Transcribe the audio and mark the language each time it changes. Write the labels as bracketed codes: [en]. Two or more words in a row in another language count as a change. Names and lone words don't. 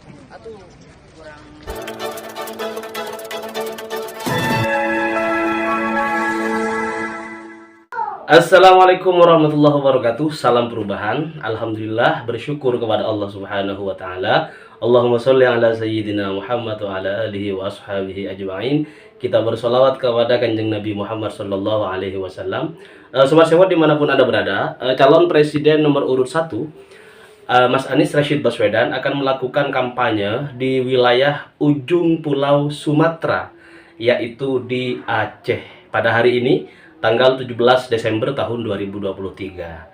[su] Atuh kurang. [ar] السلام عليكم ورحمة الله وبركاته. [id] Salam perubahan. Alhamdulillah, bersyukur kepada Allah [ar] سبحانه وتعالى. اللهم صل على سيدنا محمد وعلى آله وأصحابه أجمعين. [id] Kita bersolawat kepada Kanjeng Nabi Muhammad [ar] صلى الله عليه وسلم. [id] Sobat sewot dimanapun Anda berada, calon presiden nomor urut 1 Mas Anies Rashid Baswedan akan melakukan kampanye di wilayah ujung pulau Sumatera, yaitu di Aceh pada hari ini tanggal 17 Desember tahun 2023.